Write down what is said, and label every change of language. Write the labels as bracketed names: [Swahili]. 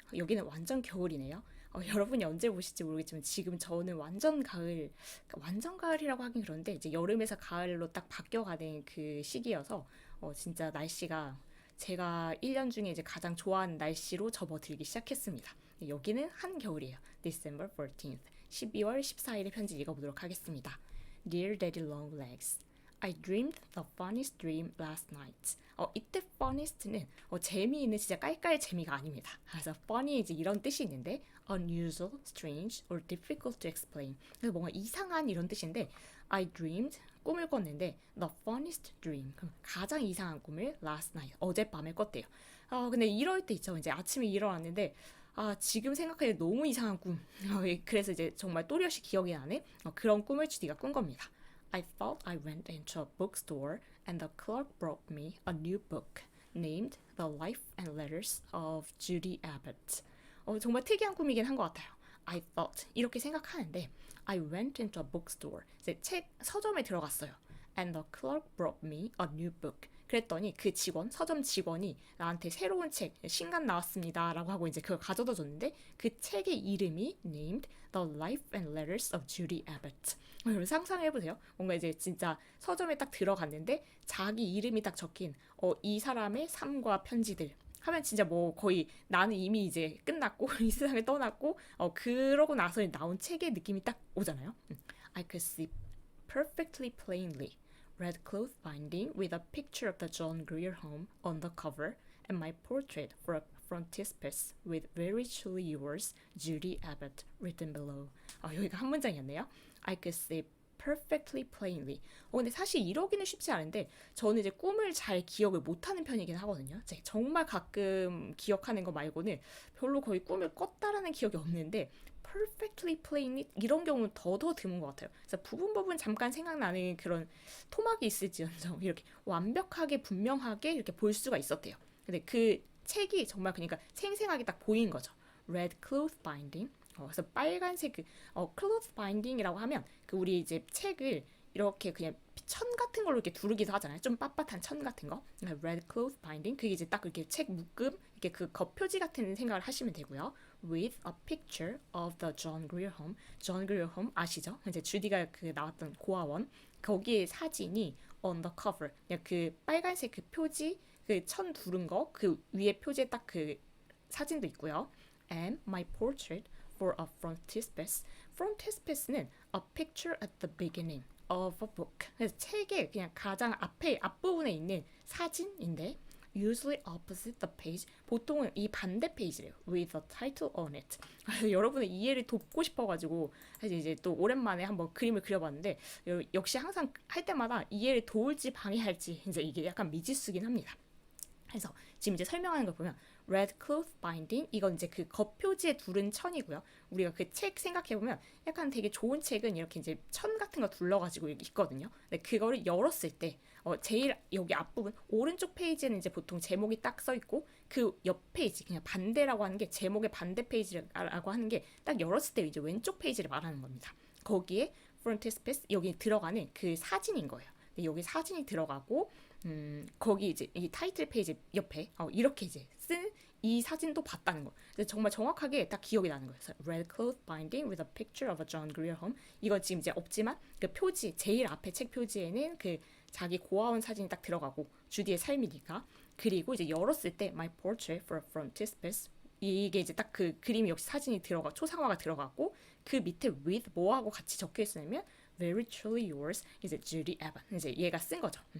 [Korean] 여기는 완전 겨울이네요. 여러분이 언제 보실지 모르겠지만 지금 저는 완전 가을, 완전 가을이라고 하긴 그런데 이제 여름에서 가을로 딱 바뀌어가는 그 시기여서 진짜 날씨가 제가 1년 중에 이제 가장 좋아하는 날씨로 접어들기 시작했습니다. 여기는 한겨울이에요. [English] December 14th. [Korean] 12월 14일의 편지 읽어보도록 하겠습니다. [English] Dear Daddy Longlegs. I dreamed the funniest dream last night. [Korean] 이때 funniest는 재미있는 진짜 깔깔 재미가 아닙니다. 그래서 [English] funny [Korean] 이제 이런 뜻이 있는데 [English] unusual, strange, or difficult to explain. [Korean] 그래서 뭔가 이상한 이런 뜻인데 [English] I dreamed [Korean] 꿈을 꿨는데 [English] the funniest dream [Korean] 그럼 가장 이상한 꿈을 [English] last night [Korean] 어젯밤에 꿨대요. 근데 이럴 때 있죠. 이제 아침에 일어났는데 지금 생각해도 너무 이상한 꿈. 그래서 이제 정말 또렷이 기억이 나는 그런 꿈을 주디가 꾼 겁니다. [English] I thought I went into a bookstore and the clerk brought me a new book named The Life and Letters of Judy Abbott. [Korean] 정말 특이한 꿈이긴 한 것 같아요. [English] I thought [Korean] 이렇게 생각하는데 [English] I went into a bookstore [Korean] 이제 책 서점에 들어갔어요. [English] And the clerk brought me a new book. [Korean] 그랬더니 그 직원, 서점 직원이 나한테 새로운 책, 신간 나왔습니다 라고 하고 이제 그걸 가져다 줬는데 그 책의 이름이 [English] named The Life and Letters of Judy Abbott. [Korean] 여러분 상상해보세요. 뭔가 이제 진짜 서점에 딱 들어갔는데 자기 이름이 딱 적힌 이 사람의 삶과 편지들 하면 진짜 뭐 거의 나는 이미 이제 끝났고 이 세상을 떠났고 그러고 나서 나온 책의 느낌이 딱 오잖아요. [English] I could see perfectly plainly red cloth binding with a picture of the John Grier home on the cover and my portrait for a frontispiece with very truly yours, Judy Abbott, written below. [Korean] 여기가 한 문장이었네요. [English] I could see perfectly plainly. [Korean] 근데 사실 이러기는 쉽지 않은데 저는 이제 꿈을 잘 기억을 못하는 편이긴 하거든요. 정말 가끔 기억하는 거 말고는 별로 거의 꿈을 꿨다라는 기억이 없는데 [English] perfectly plainly [Korean] 이런 경우는 더 드문 것 같아요. 그래서 부분 잠깐 생각나는 그런 토막이 있을지언정 이렇게 완벽하게 분명하게 이렇게 볼 수가 있었대요. 근데 그 책이 정말 그러니까 생생하게 딱 보인 거죠. [English] Red cloth binding. [Korean] 그래서 빨간색 cloth binding이라고 하면 그 우리 이제 책을 이렇게 그냥 천 같은 걸로 이렇게 두르기도 하잖아요. 좀 빳빳한 천 같은 거. [English] Red cloth binding [Korean] 그게 이제 딱 이렇게 책 묶음 이렇게 그 겉표지 같은 생각을 하시면 되고요. [English] With a picture of the John Grier home. John Grier home [Korean] 아시죠? 이제 주디가 그 나왔던 고아원 거기에 사진이 [English] on the cover [Korean] 그냥 그 빨간색 그 표지 그 천 두른 거 그 위에 표지에 딱 그 사진도 있고요. [English] And my portrait for a frontispiece. frontispiece는 a picture at the beginning of a book. [Korean] 그래서 책의 그냥 가장 앞부분에 있는 사진인데 [English] usually opposite the page. [Korean] 보통은 이 반대 페이지래요. [English] with a title on it. [Korean] 여러분의 이해를 돕고 싶어가지고 사실 이제 또 오랜만에 한번 그림을 그려봤는데 역시 항상 할 때마다 이해를 도울지 방해할지 이제 이게 약간 미지수긴 합니다. 그래서 지금 이제 설명하는 걸 보면 [English] red cloth binding [Korean] 이건 이제 그 겉표지에 두른 천이고요. 우리가 그 책 생각해 보면 약간 되게 좋은 책은 이렇게 이제 천 같은 거 둘러가지고 있거든요. 근데 그거를 열었을 때 제일 여기 앞부분 오른쪽 페이지에는 이제 보통 제목이 딱 써 있고 그 옆 페이지 그냥 반대라고 하는 게 제목의 반대 페이지라고 하는 게 딱 열었을 때 이제 왼쪽 페이지를 말하는 겁니다. 거기에 frontispiece 여기 들어가는 그 사진인 거예요. 여기 사진이 들어가고 거기 이제 이 타이틀 페이지 옆에 이렇게 이제 쓴 이 사진도 봤다는 거. 정말 정확하게 딱 기억이 나는 거예요. [English] Red cloth binding with a picture of a John Grier home. [Korean] 이건 지금 이제 없지만 그 표지 제일 앞에 책 표지에는 그 자기 고아원 사진이 딱 들어가고 주디의 삶이니까. 그리고 이제 열었을 때 [English] my portrait for a frontispiece [Korean] 이게 이제 딱 그 그림이 역시 사진이 들어가 초상화가 들어가고 그 밑에 with 뭐하고 같이 적혀 있으면 [English] Very truly yours [Korean] 이제 Judy Abbott 이제 얘가 쓴 거죠.